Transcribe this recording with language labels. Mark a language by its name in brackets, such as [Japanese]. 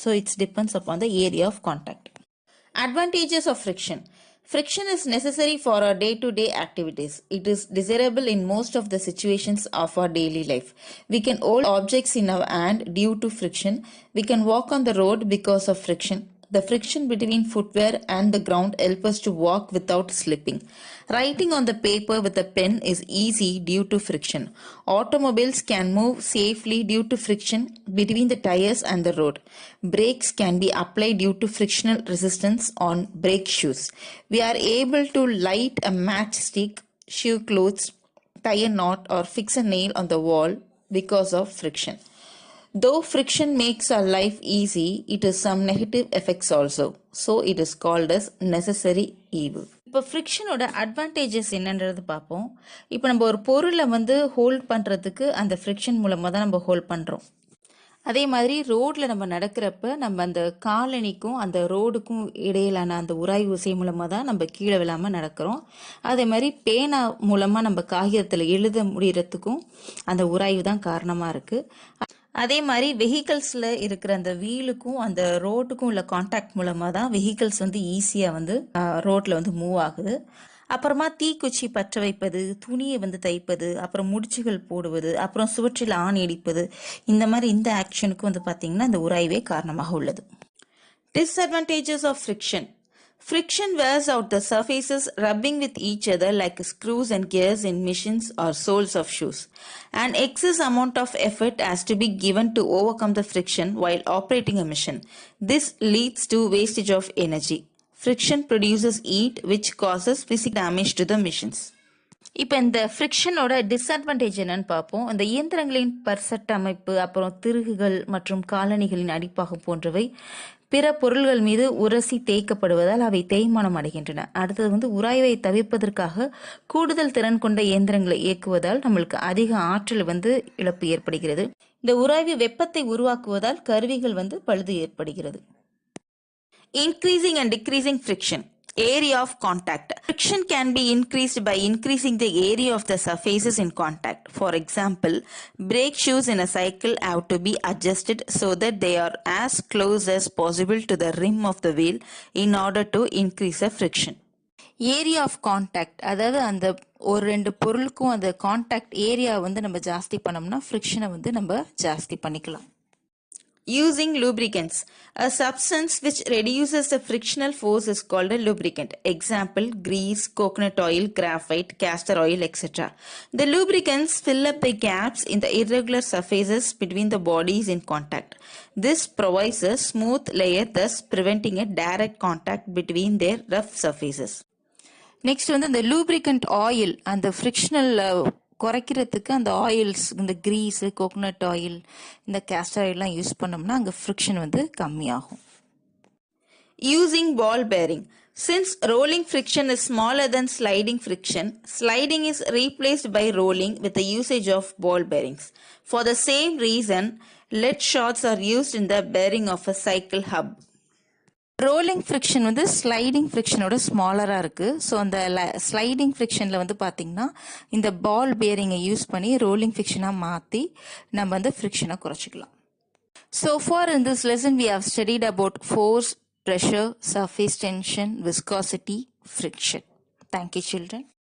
[English] So it's depends upon the area of contact. Advantages of friction. Friction is necessary for our day-to-day activities. It is desirable in most of the situations of our daily life. We can hold objects in our hand due to friction. We can walk on the road because of friction. The friction between footwear and the ground helps us to walk without slipping. Writing on the paper with a pen is easy due to friction. Automobiles can move safely due to friction between the tires and the road. Brakes can be applied due to frictional resistance on brake shoes. We are able to light a matchstick, shoe clothes, tie a knot, or fix a nail on the wall because of friction. Though friction makes our life easy, it has some negative effects also. So it is called as necessary evil. [Tamil] இப்போ ஃப்ரிக்ஷனோட advantages என்னன்றது பார்ப்போம். இப்போ நம்ம ஒரு பொருளை வந்து hold பண்ணுறதுக்கு அந்த ஃப்ரிக்ஷன் மூலமாக தான் நம்ம ஹோல்ட் பண்ணுறோம். அதே மாதிரி ரோட்டில் நம்ம நடக்கிறப்ப நம்ம அந்த காலனிக்கும் அந்த ரோடுக்கும் இடையிலான அந்த உராய்வு விசை மூலமாக தான் நம்ம கீழே விழாமல் நடக்கிறோம். அதே மாதிரி பேனா மூலமாக நம்ம காகிதத்தில் எழுத முடிகிறதுக்கும் அந்த உராய்வு தான் காரணமாக இருக்குது. அதே மாதிரி வெஹிக்கல்ஸில் இருக்கிற அந்த வீலுக்கும் அந்த ரோட்டுக்கும் உள்ள கான்டாக்ட் மூலமாக தான் வெஹிக்கல்ஸ் வந்து ஈஸியாக வந்து ரோட்டில் வந்து மூவ் ஆகுது. அப்புறமா தீக்குச்சி பற்ற வைப்பது, துணியை வந்து தைப்பது, அப்புறம் முடிச்சுகள் போடுவது, அப்புறம் சுவற்றில் ஆணி அடிப்பது, இந்த மாதிரி இந்த ஆக்ஷனுக்கு வந்து பார்த்திங்கன்னா இந்த உராய்வே காரணமாக உள்ளது. [English] Disadvantages of friction. Friction wears out the surfaces, rubbing with each other like screws and gears in machines or soles of shoes. An excess amount of effort has to be given to overcome the friction while operating a machine. This leads to wastage of energy. Friction produces heat which causes physical damage to the machines. [Tamil] இப்போ இந்த ஃப்ரிக்ஷனோட disadvantage என்னன்னு பார்ப்போம். இந்த இயந்திரங்களின் பர்சட் அமைப்பு, அப்புறம் திருகுகள் மற்றும் காலணிகளின் அடிப்பாகம் போன்றவை பிற பொருள்கள் மீது உரசி தேய்க்கப்படுவதால் அவை தேய்மானம் அடைகின்றன. அடுத்தது வந்து உராய்வை தவிர்ப்பதற்காக கூடுதல் திறன் கொண்ட இயந்திரங்களை இயக்குவதால் நம்மளுக்கு அதிக ஆற்றல் வந்து இழப்பு ஏற்படுகிறது. இந்த உராய்வு வெப்பத்தை உருவாக்குவதால் கருவிகள் வந்து பழுது ஏற்படுகிறது. [English] Increasing and decreasing friction. Area of contact. Friction can be increased by increasing the area of the surfaces in contact. For example, brake shoes in a cycle have to be adjusted so that they are as close as possible to the rim of the wheel in order to increase the friction. Area of contact, [Tamil] அதாவது அந்த ஒரு ரெண்டு பொருளுக்கும் அந்த contact area வந்து நம்ம ஜாஸ்தி பண்ணோம்னா ஃப்ரிக்ஷனை வந்து நம்ம ஜாஸ்தி பண்ணிக்கலாம். [English] Using lubricants. A substance which reduces the frictional force is called a lubricant. Example, grease, coconut oil, graphite, castor oil, etc. The lubricants fill up the gaps in the irregular surfaces between the bodies in contact. This provides a smooth layer, thus preventing a direct contact between their rough surfaces. [Tamil] Next வந்து இந்த lubricant oil அந்த frictional குறைக்கிறதுக்கு அந்த oils இந்த grease coconut oil இந்த castor ஆயில்லாம் use பண்ணோம்னா அங்கே friction வந்து கம்மியாகும். [English] Using ball bearing. Since rolling friction is smaller than sliding friction, sliding is replaced by rolling with the usage of ball bearings. For the same reason, lead shots are used in the bearing of a cycle hub. [Tamil] Rolling friction வந்து sliding ஃப்ரிக்ஷனோட ஸ்மாலராக இருக்குது. So அந்த sliding ஃப்ரிக்ஷனில் வந்து பார்த்திங்கன்னா இந்த பால் பேரிங்கை use பண்ணி rolling ஃப்ரிக்ஷனாக மாற்றி நம்ம வந்து ஃப்ரிக்ஷனை குறைச்சிக்கலாம். [English] So far in this lesson we have studied about force, pressure, surface tension, viscosity, friction. Thank you children.